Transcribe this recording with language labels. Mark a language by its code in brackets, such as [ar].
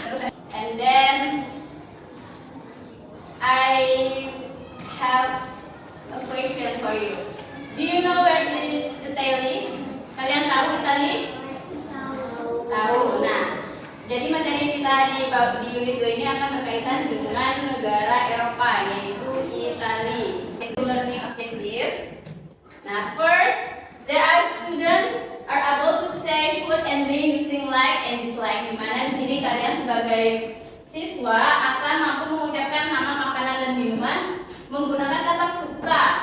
[en] Terus and then I have a question for you. Do you know where is Italy? [id] Kalian tahu Italy? Tahu. Nah, jadi materi kita di unit 2 ini akan berkaitan dengan negara Eropa, yaitu Italy. [en] Learning objective. Nah, first, there are students are able to say food and drink using like and dislike. [id] Di mana di sini kalian sebagai siswa akan mampu mengucapkan nama makanan dan minuman menggunakan kata suka.